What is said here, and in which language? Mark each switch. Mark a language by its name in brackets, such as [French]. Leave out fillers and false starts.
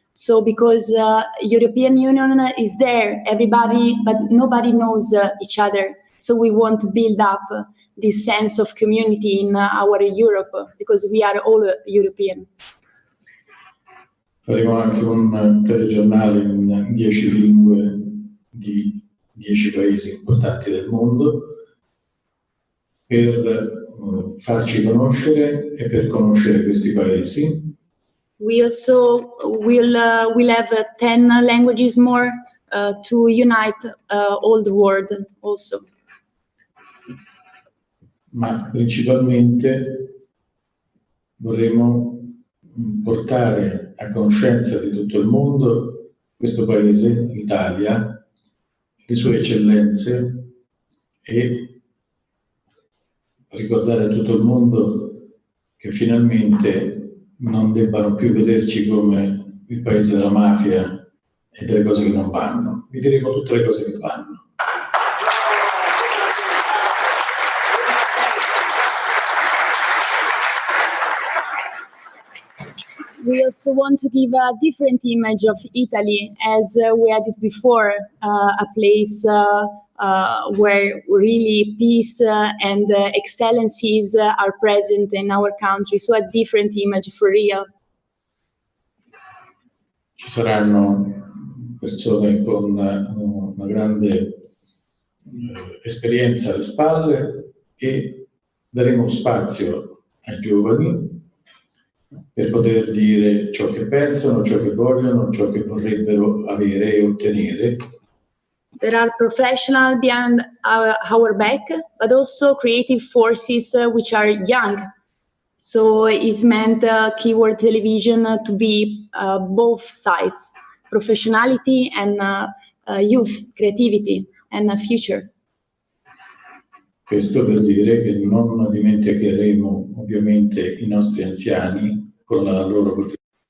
[English] So because European Union is there, everybody, but nobody knows each other. So we want to build up this sense of community in our Europe, because we are all European. [Italian] Faremo anche un telegiornale in 10 lingue di 10 paesi importanti del mondo per farci conoscere e per conoscere questi paesi. [English] We also will have 10 languages more to unite all the world also. [Italian] Ma principalmente vorremmo portare a conoscenza di tutto il mondo questo paese, l'Italia, le sue eccellenze e ricordare a tutto il mondo che finalmente non debbano più vederci come il paese della mafia e delle cose che non vanno. Vi diremo tutte le cose che vanno. [English] We also want to give a different image of Italy, as we had it before, a place where really peace and excellencies are present in our country, so a different image for real. [Italian] Ci saranno persone con una grande esperienza alle spalle e daremo spazio ai giovani per poter dire ciò che pensano, ciò che vogliono, ciò che vorrebbero avere e ottenere. [English] There are professionals behind our back, but also creative forces which are young. So it's meant keyword television to be both sides, professionality and youth, creativity and future. [Italian] Questo per dire che non dimenticheremo ovviamente i nostri anziani con la loro contribuzione.